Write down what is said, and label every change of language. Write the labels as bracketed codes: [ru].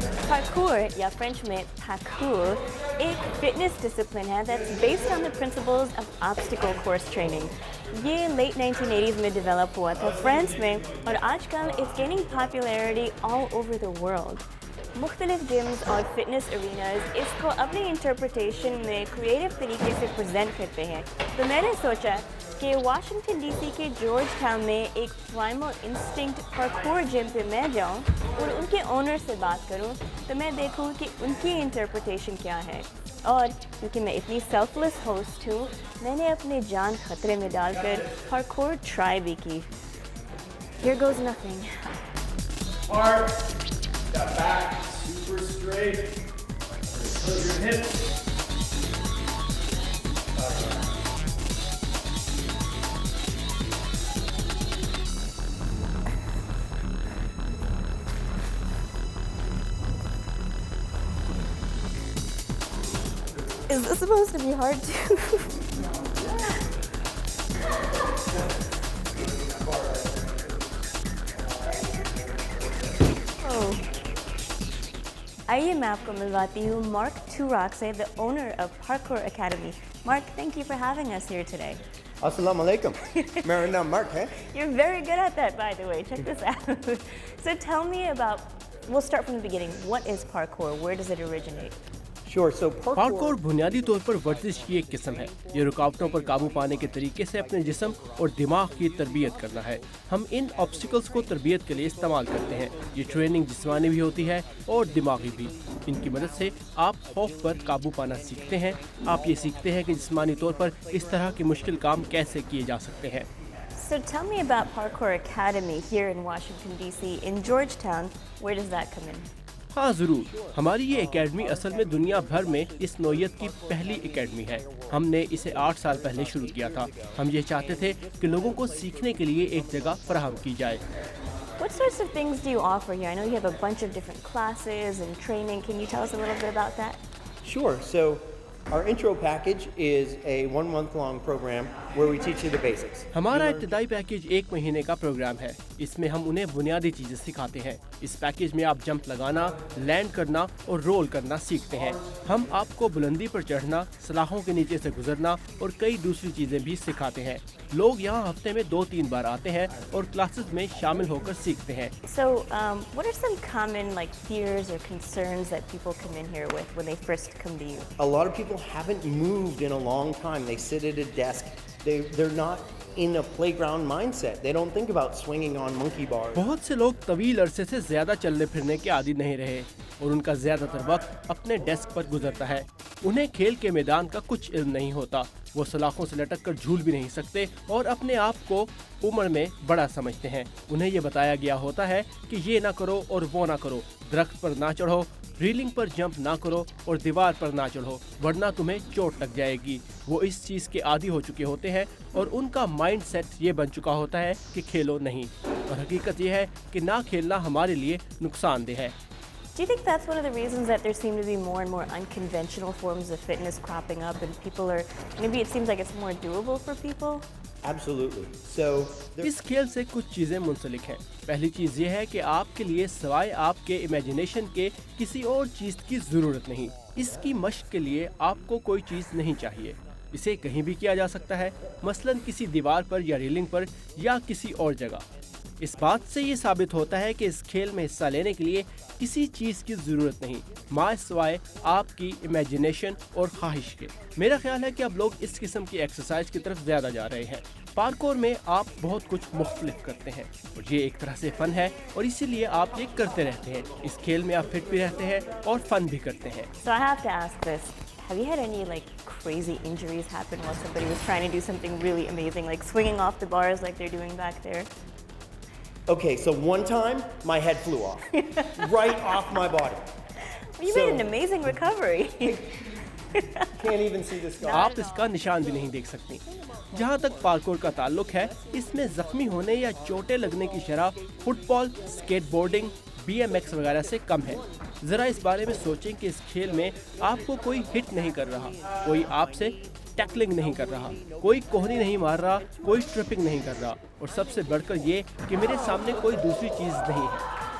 [hi] Parkour या French में parkour एक फिटनेस डिसिप्लिन है [en] that's based on the principles of obstacle course training. [hi] ये late 1980s में डेवलप हुआ था फ्रांस में और आजकल [en] it's gaining popularity all over the world. [hi] मुख्तलिफ जिम्स और फिटनेस अरीनाज इसको अपनी इंटरप्रिटेशन में क्रिएटिव तरीके से प्रेजेंट करते हैं। तो मैंने सोचा कि वाशिंगटन डीसी के जॉर्ज टाउन में एक प्राइमल इंस्टिंक्ट पार्कोर जिम पे मैं जाऊं और उनके ओनर से बात करूं तो मैं देखूं कि उनकी इंटरप्रिटेशन क्या है। और क्योंकि मैं इतनी सेल्फलेस होस्ट हूँ, मैंने अपने जान खतरे में डालकर पार्कोर ट्राई भी की। [en] Here goes nothing. Got back, super straight. Put your hips. Is this supposed to be hard too? Oh. [hi] आइए मैं आपको मिलवाती हूँ मार्क टूराक से, [en] the owner of Parkour Academy. Mark, thank you for having us here today. [ar] Assalamu alaikum. [hi] मेरा नाम Mark है. [en] You're very good at that, by the way. Check this out. So tell me about, we'll start from the beginning. What is parkour? Where does it originate? Sure. So [hi] parkour बुनियादी तौर पर वर्जिश की एक किस्म है। ये रुकावटों पर काबू पाने के तरीके से अपने जिस्म और दिमाग की तरबियत करना है। हम इन ऑब्स्टिकल्स को तरबियत के लिए इस्तेमाल करते हैं। ये ट्रेनिंग जिस्मानी भी होती है और दिमागी भी। इनकी मदद से आप खौफ पर काबू पाना सीखते हैं। आप ये सीखते हैं कि जिस्मानी तौर पर इस तरह के मुश्किल काम कैसे किए जा सकते हैं। [en] So tell me about Parkour Academy here in Washington DC in Georgetown. Where does that come in? [hi] हाँ ज़रूर, हमारी ये एकेडमी असल में दुनिया भर में इस नौइयत की पहली एकेडमी है। हमने इसे 8 साल पहले शुरू किया था। हम ये चाहते थे कि लोगों को सीखने के लिए एक जगह फराहम की जाए। [en] What sorts of things do you offer here? I know you have a bunch of different classes and training. Can you tell us a little bit about that? Sure. So our intro package is a 1-month-long program where we teach you the basics. [hi] हमारा इब्तदाई package 1 महीने का programme है। इसमें हम उन्हें बुनियादी चीजें सिखाते हैं। इस पैकेज में आप जंप लगाना, लैंड करना और रोल करना सीखते हैं। हम आपको बुलंदी पर चढ़ना, सलाखों के नीचे से गुजरना और कई दूसरी चीजें भी सिखाते हैं। लोग यहाँ हफ्ते में 2-3 बार आते हैं और क्लासेस में शामिल होकर सीखते हैं। [en] So, what are some common fears or concerns that people come in here with when they first come to you? A lot of people haven't moved in a long time. They sit at a desk. They're not in a playground mindset. They don't think about swinging on monkey bars. [hi] बहुत से लोग तवील अरसे से ज्यादा चलने फिरने के आदी नहीं रहे और उनका ज्यादातर वक्त अपने डेस्क पर गुजरता है। उन्हें खेल के मैदान का कुछ इल्म नहीं होता। वो सलाखों से लटक कर झूल भी नहीं सकते और अपने आप को उम्र में बड़ा समझते हैं। उन्हें ये बताया गया होता है कि ये ना करो और वो ना करो, दरख्त पर ना चढ़ो, रीलिंग पर जंप ना करो और दीवार पर ना चढ़ो, वरना तुम्हें चोट लग जाएगी। वो इस चीज़ के आदी हो चुके होते हैं और उनका माइंड सेट ये बन चुका होता है कि खेलो नहीं, और हकीकत ये है कि ना खेलना हमारे लिए नुकसानदेह है। [en] Do you think that's one of the reasons that there seem to be more and more unconventional forms of fitness cropping up and people are, maybe it seems like it's more doable for people? Absolutely. So [hi] इस खेल से कुछ चीजें मुंसलिक हैं। पहली चीज ये है कि आपके लिए सवाए आपके इमेजिनेशन के किसी और चीज की जरूरत नहीं। इसकी मश्क के लिए आपको कोई चीज नहीं चाहिए। इसे कहीं भी किया जा सकता है, मसलन किसी दीवार पर या रेलिंग पर या किसी और जगह। इस बात से ये साबित होता है कि इस खेल में हिस्सा लेने के लिए किसी चीज़ की ज़रूरत नहीं, माँ सिवाय आपकी इमेजिनेशन और ख्वाहिश के। मेरा ख्याल है कि अब लोग इस किस्म की एक्सरसाइज की तरफ ज़्यादा जा रहे हैं। पार्कोर में आप बहुत कुछ मुख्तलिफ करते हैं और ये एक तरह से फ़न है और इसीलिए आप ये करते रहते हैं। इस खेल में आप फिट भी रहते हैं और फ़न भी करते हैं। [en] So I have to ask this. Have you had any like crazy injuries happen while somebody was trying to do something really amazing, like swinging off the bars like they're doing back there? Okay, so one time my head flew off, right off my body. You So- made an amazing recovery. Can't even see the scar. [hi] आप इसका निशान भी नहीं देख सकती। जहाँ तक parkour का ताल्लुक है, इसमें जख्मी होने या चोटें लगने की शरह फुटबॉल, स्केटबोर्डिंग, BMX वगैरह से कम है। जरा इस बारे में सोचें कि इस खेल में आपको कोई हिट नहीं कर रहा, कोई आपसे टैकलिंग नहीं कर रहा, कोई कोहनी नहीं मार रहा, कोई ट्रिपिंग नहीं कर रहा और सबसे बढ़कर ये कि मेरे सामने कोई दूसरी चीज़ नहीं है।